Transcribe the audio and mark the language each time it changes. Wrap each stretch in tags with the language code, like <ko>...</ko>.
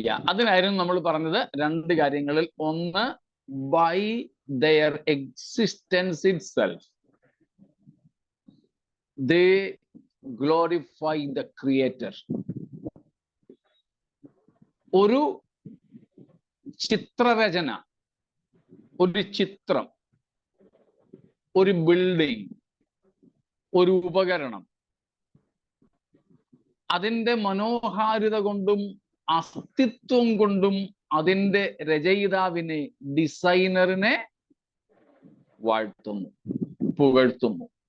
<ml>അതിനായിരുന്നു നമ്മൾ പറഞ്ഞത് 2 കാര്യങ്ങളിൽ. ഒന്ന്,</ml> <en>by their existence itself they glorify the creator.</en> <ml>ഒരു ചിത്രരചന, ഒരു ചിത്രം, ഒരു ബിൽഡിംഗ്, ഒരു ഉപകരണം, അതിൻ്റെ മനോഹാരിത കൊണ്ടും അസ്തിത്വം കൊണ്ടും അതിൻ്റെ രചയിതാവിനെ, ഡിസൈനറിനെ വാഴ്ത്തുന്നു, പുകഴ്ത്തുന്നു.</ml>